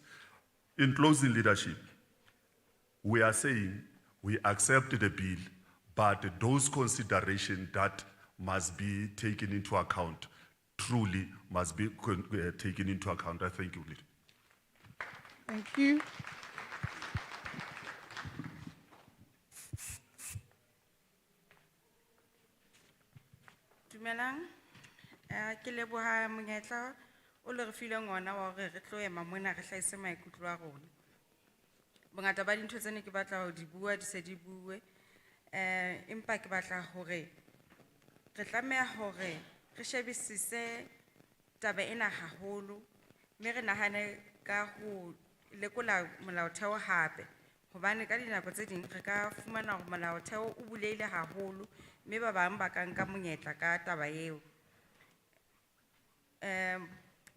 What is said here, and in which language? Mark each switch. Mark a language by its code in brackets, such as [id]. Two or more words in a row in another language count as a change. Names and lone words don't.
[en] In closing, leadership, we are saying we accept the bill, but those considerations that must be taken into account truly must be taken into account. I thank you, Leader. Thank you. [st] Dumelang, ke leboha monyetla o le re fileng ona wa hore re tlo ema mona re hlahise maikutlo a rona. Bongata ba dintho tsene ke batla ho di bua di se di bue, empa ke batla hore re tlameha hore re shebisise taba ena haholo, mme re nahane ka ho lekola molaotheo hape, hobane ka dinako tse ding re ka fumana hore molaotheo o buleile haholo, mme ba bang ba ka nka monyetla ka taba eo.